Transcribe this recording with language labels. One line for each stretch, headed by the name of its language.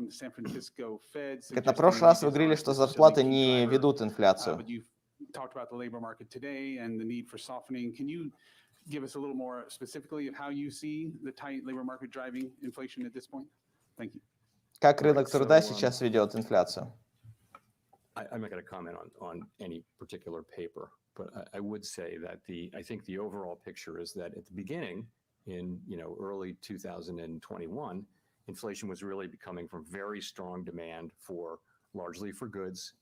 Russian: Как на прошлый раз вы говорили, что зарплаты не ведут инфляцию.
English: Talked about the labor market today and the need for softening. Can you give us a little more specifically of how you see the tight labor market driving inflation at this point? Thank you.
Russian: Как рынок труда сейчас ведет инфляцию?
English: I'm not going to comment on any particular paper, but I would say that I think the overall picture is that at the beginning, in early 2021, inflation was really coming from very strong demand largely for goods.